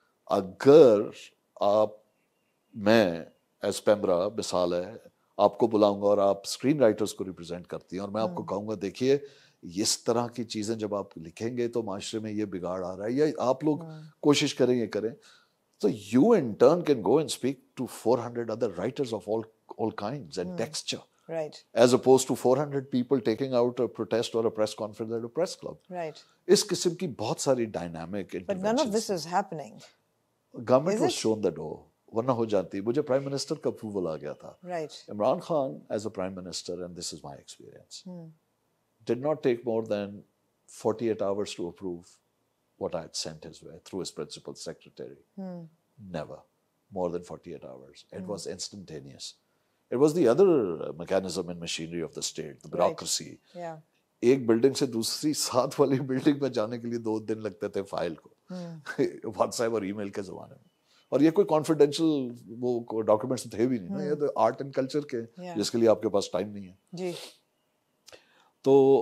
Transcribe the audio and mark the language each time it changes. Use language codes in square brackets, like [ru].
[ur] اگر آپ, میں ایز پیمبرا مثال ہے, آپ کو بلاؤں گا اور آپ اسکرین رائٹرز کو ریپرزینٹ کرتی ہیں, اور میں آپ کو کہوں گا دیکھیے اس طرح کی چیزیں جب آپ لکھیں گے تو معاشرے میں یہ بگاڑ آ رہا ہے, یا آپ لوگ کوشش کریں یہ کریں, [en] تو you in turn can go and speak to 400 other writers of all kinds and texture. Right. As opposed to 400 people taking out a protest or a press conference at a press club. Right. [ur] اس قسم کی بہت ساری [en] dynamic interventions. But none of this is happening. Government was shown the door. [ur] ورنہ ہو جاتی. مجھے prime minister کا approval آ گیا تھا. [en] Right. Imran Khan as a prime minister, and this is my experience, did not take more than 48 hours to approve what I had sent his way through his principal secretary. Never more than 48 hours. It was instantaneous. It was the other mechanism and machinery of the state, the bureaucracy. Yeah. [ur] ایک building سے دوسری 7 والی building میں جانے کے لیے 2 دن لگتے تھے فائل کو, واٹس ایپ اور ای میل کے زمانے میں. اور یہ کوئی کانفیڈینشیل وہ ڈاکومنٹس تھے بھی نہیں نا, یہ تو آرٹ اینڈ کلچر کے, جس کے لیے آپ کے پاس ٹائم نہیں ہے. جی. تو